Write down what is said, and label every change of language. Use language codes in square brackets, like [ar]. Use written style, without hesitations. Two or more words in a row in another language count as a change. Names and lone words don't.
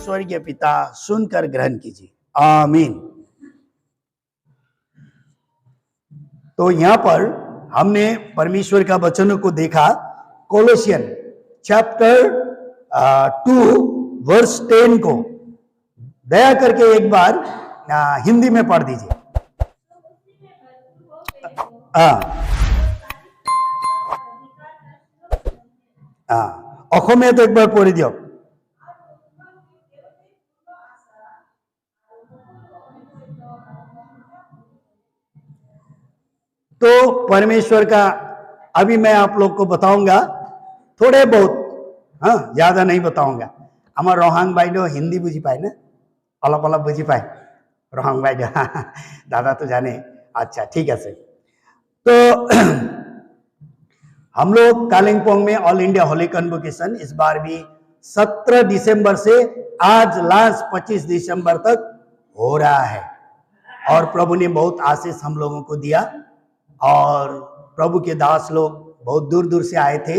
[hi] के पिता सुनकर ग्रहण कीजिए, आमीन। तो यहाँ पर हमने परमेश्वर का वचनों को देखा। कोलोसियन [en] chapter 2 verse 10 [hi] को दया करके एक बार हिंदी में पढ़ दीजिए। [bn] অসমীয়া তো একবার পড়ে দিও। [hi] तो परमेश्वर का अभी मैं आप लोग को बताऊंगा थोड़े बहुत, हाँ ज्यादा नहीं बताऊंगा। [as] আমার রহাং বাইদেউ হিন্দি বুঝি পায় না, অলপ অলপ বুঝি পায় রহাং বাইদেউ দাদা তো জানে। [hi] अच्छा ठीक है। तो हम लोग कालिम्पोंग में ऑल इंडिया होली कन्वोकेशन इस बार भी 17 दिसंबर से आज लास्ट 25 दिसंबर तक हो रहा है और प्रभु ने बहुत आशीष हम लोगों को दिया और प्रभु के दास लोग बहुत दूर दूर से आए थे।